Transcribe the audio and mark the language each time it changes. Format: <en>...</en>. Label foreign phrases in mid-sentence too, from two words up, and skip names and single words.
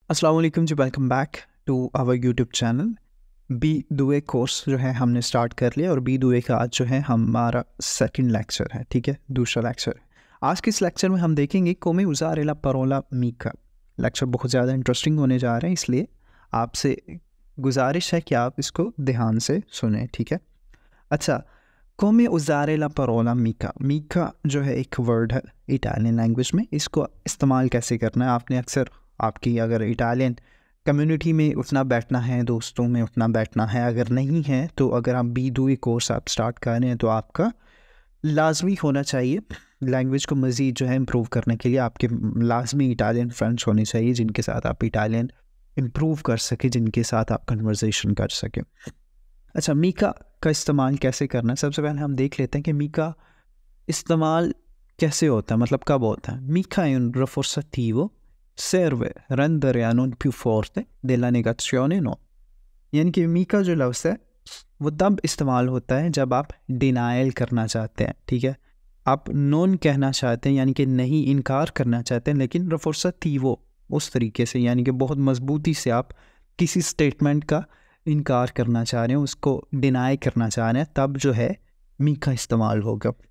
<hi>अस्सलाम वालेकुम जी,</hi> <en>welcome back to our YouTube channel.</en> <hi>बी दुए कोर्स जो है हमने स्टार्ट कर लिया और बी दुए का आज जो है हमारा</hi> <en>second lecture</en> <hi>है, ठीक है, दूसरा लेक्चर। आज के इस लेक्चर में हम देखेंगे</hi> <it>come usare la parola mica.</it> <hi>लेक्चर बहुत ज़्यादा इंटरेस्टिंग होने जा रहा है, इसलिए आपसे गुजारिश है कि आप इसको ध्यान से सुने, ठीक है। अच्छा,</hi> <it>come usare la parola mica.</it> <hi>mica जो है एक वर्ड है</hi> <en>Italian language</en> <hi>में, इसको इस्तेमाल कैसे करना है। आपने अक्सर आपकी अगर</hi> <en>Italian community</en> <hi>में उठना बैठना है, दोस्तों में उठना बैठना है, अगर नहीं है तो अगर आप बी दुई कोर्स आप स्टार्ट कर रहे हैं तो आपका लाजमी होना चाहिए लैंग्वेज को मज़ीद जो है इम्प्रूव करने के लिए आपके लाजमी</hi> <en>Italian friends</en> <hi>होने चाहिए जिनके साथ आप इटालियन इम्प्रूव कर सकें, जिनके साथ आप कन्वर्सेशन कर सकें। अच्छा, मीका का इस्तेमाल कैसे करना है, सबसे पहले हम देख लेते हैं कि मीका इस्तेमाल कैसे होता है, मतलब कब होता है।</hi> <it>Mica è un rafforzativo, serve rendere a non più forte della negazione no।</it> <hi>यानी कि मीका जो लफ्ज़ है वो तब इस्तेमाल होता है जब आप डिनाइल करना चाहते हैं, ठीक है। आप नॉन कहना चाहते हैं यानी कि नहीं, इनकार करना चाहते हैं, लेकिन रफोर्सतीवो उस तरीके से यानी कि बहुत मजबूती से आप किसी स्टेटमेंट का इनकार करना चाह रहे हैं, उसको डिनाई करना चाह रहे हैं, तब जो है मीका इस्तेमाल होगा।</hi>